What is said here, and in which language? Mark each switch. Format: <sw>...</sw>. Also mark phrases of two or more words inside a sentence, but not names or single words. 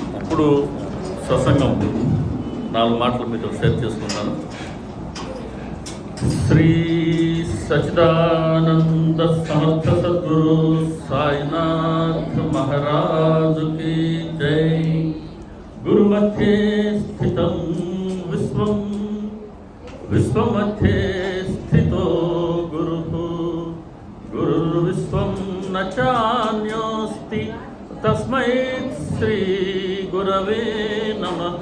<te>ఇప్పుడు సత్సంగం 4 మాటలు మీతో షేర్ చేసుకుంటాను. శ్రీ సచిదానంద సమర్థ సద్గురు సాయినాథ్ మహారాజు</te> <hi>की जय.</hi> <sa>गुरु मध्ये स्थितं विश्वं विश्वमध्ये स्थितो गुरुः गुरुर्विश्वं न चान्योस्ति तस्मै श्री गुरवे नमः.</sa>